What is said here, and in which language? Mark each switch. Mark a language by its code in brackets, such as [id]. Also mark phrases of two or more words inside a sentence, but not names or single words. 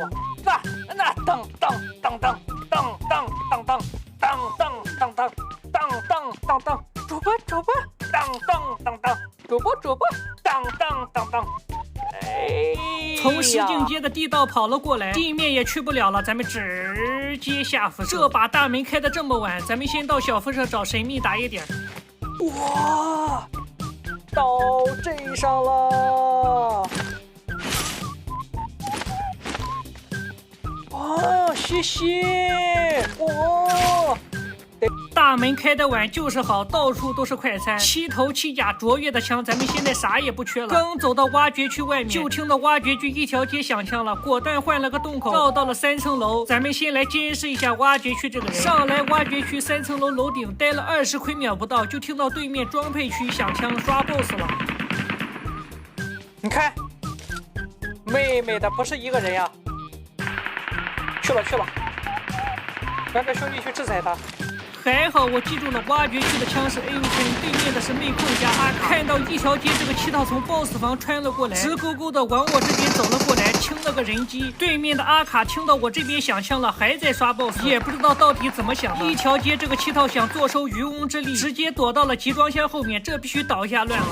[zh] 那當，主播，從石景街的地道跑了過來，地面也去不了了，咱們直接下輻射。這把大門開得這麼晚，咱們先到小輻射找神秘打野點。哇，到鎮上了！哇，謝謝！哇。大門開得晚就是好，到處都是快餐。7頭7甲卓越的槍，咱們現在啥也不缺了。剛走到挖掘區外面，就聽到挖掘區一條街響槍了，果斷換了個洞口，繞到了3層樓。咱們先來監視一下挖掘區這個人。上來挖掘區3層樓樓頂待了20虧秒不到，就聽到對面裝配區響槍刷 BOSS 了。你看，妹妹的不是一個人呀！去了，讓這兄弟去制裁他。還好我記住了，挖掘區的槍是 A 5 槍，對面的是妹控加阿卡。看到一條街這個7套從 BOSS 房穿了過來，直勾勾的往我這邊走了過來，清了個人機。對面的阿卡聽到我這邊響槍了，還在刷 BOSS，也不知道到底怎麼想的。一條街這個7套想坐收漁翁之利，直接躲到了集裝箱後面，這必須倒下亂了。